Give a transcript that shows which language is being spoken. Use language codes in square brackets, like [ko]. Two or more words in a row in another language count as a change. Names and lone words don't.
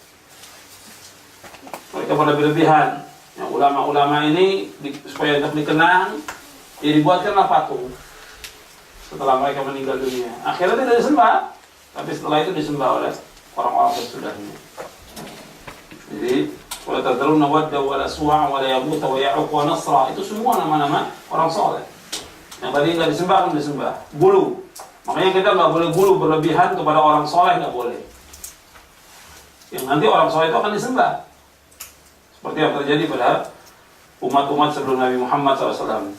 [id] Mereka pada berlebihan. Ya, ulama-ulama ini supaya untuk dikenang, ya dibuatkanlah patung. Setelah mereka meninggal dunia, akhirnya tidak disembah, tapi setelah itu disembah oleh orang-orang sesudahnya. Jadi, [ar] ولا تذرن ودا ولا سواعا ولا يغوث ويعوق ونسرا, [id] itu semua nama-nama orang soleh. Yang tadi nggak disembah pun disembah. Gulu. Makanya kita nggak boleh gulu berlebihan kepada orang soleh, nggak boleh. Yang nanti orang soleh itu akan disembah. Seperti yang terjadi pada umat-umat sebelum Nabi Muhammad SAW.